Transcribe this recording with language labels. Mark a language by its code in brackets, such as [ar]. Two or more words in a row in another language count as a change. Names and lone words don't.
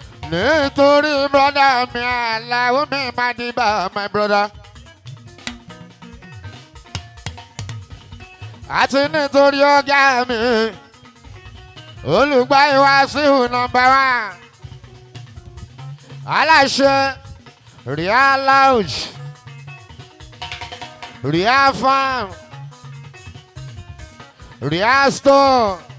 [yo] Nítorí brọ́dà mi Àlàó mi Madiba, [en] my brother. [yo] Àti nítorí ọ̀gá mi, olùgbà Wasiu [en] number one. [yo] Aláṣẹ Ria Lounge, Ria Farm, Ria Store.